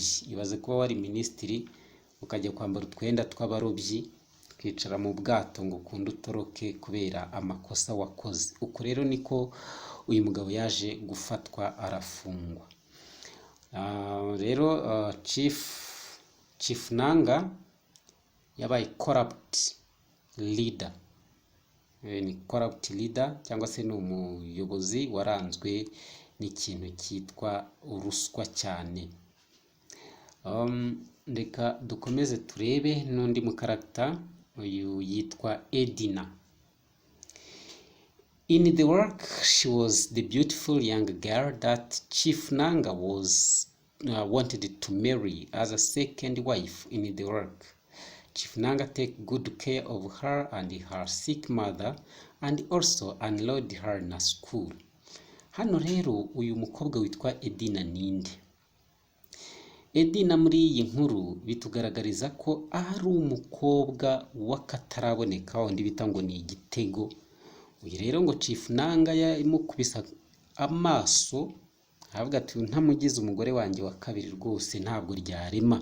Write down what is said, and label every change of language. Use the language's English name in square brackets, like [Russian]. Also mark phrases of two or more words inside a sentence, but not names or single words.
[Kinyarwanda] Ibaze kuba wari minisitiri ukajya kwambara utwenda tw'abarobyi, kwicara mu bwato ngo ukunde utoroke kubera amakosa wakoze. Uko rero niko uyu mugabo yaje gufatwa arafungwa. Rero Chief Nanga yabaye [English] corrupt leader. [Kinyarwanda] Ni [English] corrupt leader [Kinyarwanda] cyangwa se ni umuyobozi waranzwe n'ikintu cyitwa uruswa cyane. Reka dukomeze turebe n'undi mu character, uyu yitwa Edina. [English] In the work, she was the beautiful young girl that Chief Nanga was wanted to marry as a second wife in the work. Chief Nanga take good care of her and her sick mother and also enrolled her in a school. [Kinyarwanda] Hano rero uyu mukobwa witwa Edina ninde? Edina muri iyi nkuru bitugaragariza ko ari umukobwa w'akataraboneka, wundi bita ngo ni igitego. Uyu rero ngo Chief Nanga yamukubisa amaso, aravuga ati ntamugize umugore wanjye wa kabiri rwose ntabwo ryarema.